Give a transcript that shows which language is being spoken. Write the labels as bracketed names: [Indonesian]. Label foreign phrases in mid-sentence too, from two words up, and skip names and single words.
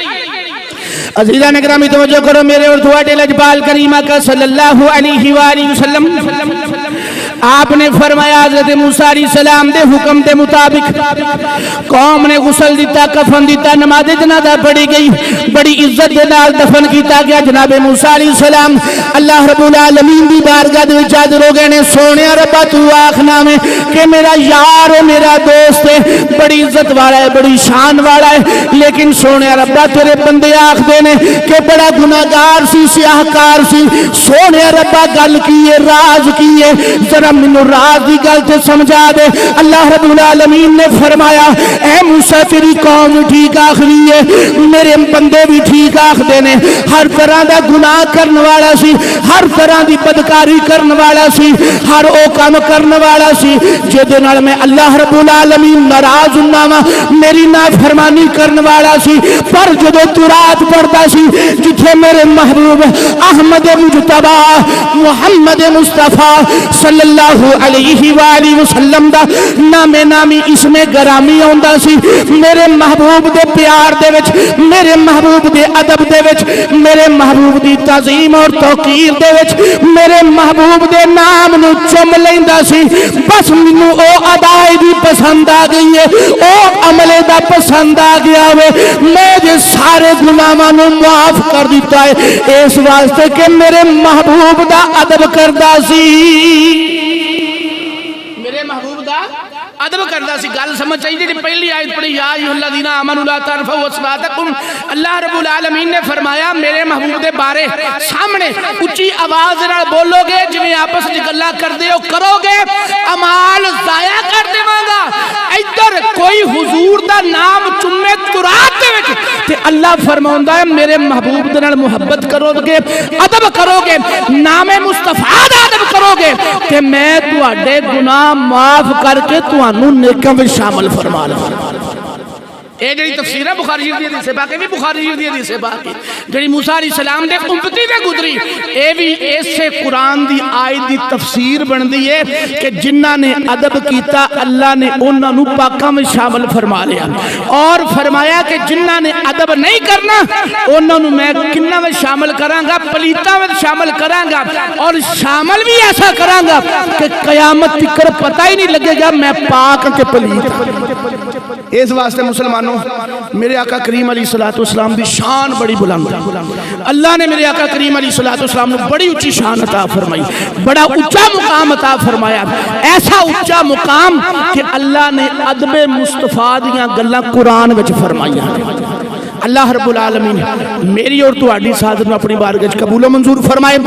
[Punjabi] عزیزان اکرامی توجہ کرو میرے اور تواڈے لجپال کریم آقا صلی اللہ علیہ وآلہ وسلم آپ نے فرمایا حضرت موسیٰ علیہ السلام دے حکم دے مطابق قوم نے غسل دیتا کفن دیتا نماز جنازہ پڑھی گئی بڑی عزت دے نال دفن کیتا گیا جناب موسیٰ علیہ السلام اللہ رب العالمین دی بارگاہ دے وچ حاضر ہو گئے نے سونے ربا تو آکھنا میں کہ میرا یار ہے میرا دوست ہے بڑی عزت والا ہے بڑی شان والا ہے لیکن سونے ربا تیرے بندے آکھدے نے کہ بڑا گناہگار سی سیاہکار سی سونے ربا گل کی ہے راز کی ہے ذرا منو راز دی گل تے سمجھا دے اللہ رب العالمین نے فرمایا اے موسیٰ تیری قوم ٹھیک آخری ہے میرے بندے بھی ٹھیک آخدے نے ہر طرح دا گناہ کرنے والا سی ہر طرح دی بدکاری کرنے والا سی ہر او کام کرنے والا سی جدے نال میں اللہ رب العالمین ناراض ہوندا میری نافرمانی کرنے والا سی پر جدو تو رات پڑھتا سی جتھے میرے محبوب احمد مجتبی محمد مصطفیٰ صلی اللہ علیہ وآلہ وسلم دا نامی اسم گرامی آندا سی میرے محبوب دے پیار دے وچ میرے محبوب دے ادب دے وچ میرے محبوب دی تعظیم اور توقیر دے وچ میرے محبوب دے نام نو چم لیندا سی بس مینوں او ادائیگی پسند آ گئی ہے او عملے دا پسند آ گیا ہوئے میں جے سارے گناہاں نو معاف کر دیتا ہے اس واسطے کہ میرے محبوب دا ادب کردا سی میرے محبوب دا ادب کردا سی گل سمجھ چاہیے جی پہلی آیت پڑھی [Arabic] یا ایھا الذین آمنوا لا ترفعوا اصواتکم [Punjabi] اللہ رب العالمین نے فرمایا میرے محبوب دے بارے سامنے اونچی آواز نال بولو گے جویں آپس وچ گلاں کردے ہو کرو گے اعمال ضائع کر دیواں گا ادھر کوئی حضور دا نام چومے ترات دے وچ تے اللہ فرماوندا ہے میرے محبوب دے نال محبت کرو گے ادب کرو گے نام مصطفیٰ دا ادب کرو گے تے میں تواڈے گناہ معاف کر کے تانوں نیکاں وچ شامل فرما لواں اے جڑی تفسیر ہے بخاری شریف دی حدیث پاک بھی بخاری شریف دی حدیث پاک جڑی موسیٰ علیہ السلام دے امتی تے گزری اے بھی ایسے قرآن دی آیت دی تفسیر بندی ہے کہ جنہاں نے ادب کیتا اللہ نے انہاں نو پاکاں میں شامل فرما لیا اور فرمایا کہ جنہاں نے ادب نہیں کرنا انہاں نو میں کناں میں شامل کراں گا پلیتاں میں شامل کراں گا اور شامل بھی ایسا کراں گا کہ قیامت تک پتہ ہی نہیں لگے گا میں پاک کہ پلیت اس واسطے مسلمانوں میرے آقا کریم علیہ السلام دی شان بڑی بلند ہے اللہ نے میرے آقا کریم علیہ السلام نے بڑی اونچی شان عطا فرمائی بڑا اونچا مقام عطا فرمایا ایسا اونچا مقام کہ اللہ نے ادب مصطفیٰ دیاں گلاں قرآن وچ فرمائیاں اللہ رب العالمین میری اور تہاڈی سعادت نو اپنی بارگاہ وچ قبول و منظور فرمائے